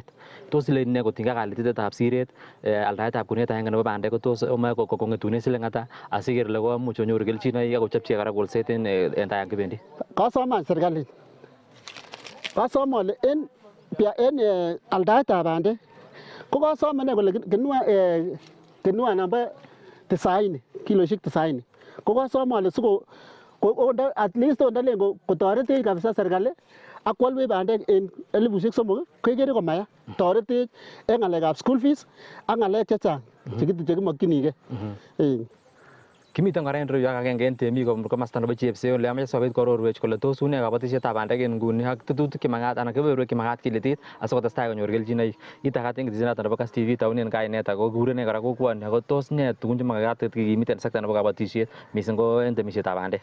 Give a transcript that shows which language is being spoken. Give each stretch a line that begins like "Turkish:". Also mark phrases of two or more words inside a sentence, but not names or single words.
Kalenjin: Tos ile ne kotinygei ak alitetab siret aldaetab kunet agenge nebo bandek ko tos omoe kong'etunen siling ata asiker ile komuch konyoru kelchinoik ak kochopchi kora kolset en tai yan kibendi. Kasoman serikalit. Kasome ale en aldaetab bandek ko kasome ne kole kenua namba 90 kiloisiek 90 ko kasome ale siko
English: at least
Kalenjin: ondalen kotoretech kabisa serikali ak kwalwech bandek en 3,000 kekere komaya toretech en ng'alekab
English: school fees
Kalenjin: ak ng'alek chechang chekimokyinigei. Kimiten kora en reyu ak agenge en temik kobun komosta nebo chepseo ole amoche sikobit koarorwech kole tos une kabatisietab bandek en nguni ak tetutik chemakat anan kebeberwek chemakat kilitit asikotestai konyor kelchinoik. Itakat en ketesinoton nebo Kass TV taunen kainet ako kurenen kora kokwoni ako tos ne tugun chemakat kikimit en sekta nebo kabatisiet mising ko en temisietab bandek.